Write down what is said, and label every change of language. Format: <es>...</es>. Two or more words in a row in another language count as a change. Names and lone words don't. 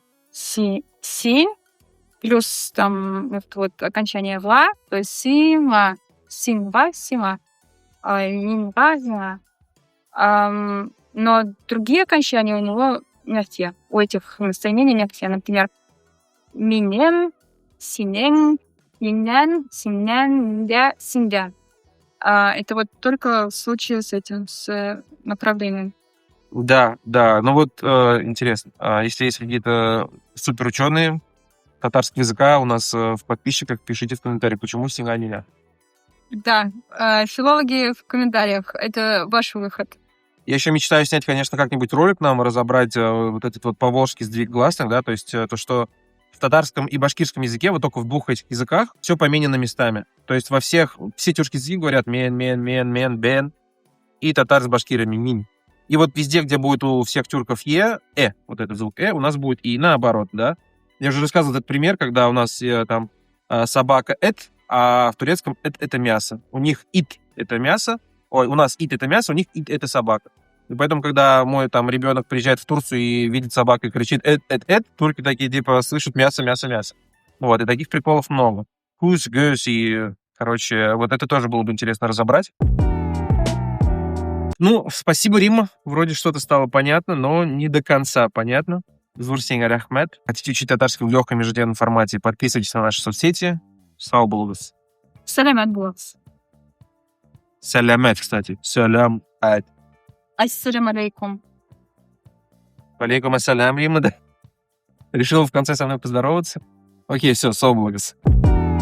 <ru>Си, плюс там вот окончание ва, то есть сима, синва, сима, нинва, зима. Но другие окончания у него мягкие. У этих местоимений мягкие. Например,</ru> <tt>минен, синен, минен, синен, ля, синдя.</tt> <ru>Это вот только в случае с этим, с направлением. Да. Ну вот интересно. Если есть какие-то суперученые татарского языка у нас в подписчиках, пишите в комментариях, почему синга нельзя. Да, филологи в комментариях. Это ваш выход. Я еще мечтаю снять, конечно, как-нибудь ролик нам, разобрать вот этот вот поволжский сдвиг гласных, да, то есть то, что в татарском и башкирском языке, вот только в двух этих языках, все поменено местами. То есть все тюркские языки говорят мен, бен, и татар с башкирами мин. И вот везде, где будет у всех тюрков вот этот звук у нас будет и наоборот, да. Я уже рассказывал этот пример, когда у нас там собака а в турецком это мясо. У них ит это мясо, у нас ит это мясо, у них ит это собака. И поэтому, когда мой там ребенок приезжает в Турцию и видит собаку и кричит турки такие типа слышат мясо. Вот, и таких приколов много. Кус, гёс и, короче, вот это тоже было бы интересно разобрать. Спасибо, Рима. Вроде что-то стало понятно, но не до конца понятно.</ru> <tt>Зурсинга Рахмет. Хотите учить татарский в легком ежедневном формате, подписывайтесь на наши соцсети. Сау болыңыз. Саламат болыңыз.</tt> <ru>Саламат, кстати. Салам.</ru> <ar>السلام عليكم. عليكم السلام, Рима, да.</ar> <ru>Решил в конце со мной поздороваться. Окей, все, соблагос.</ru>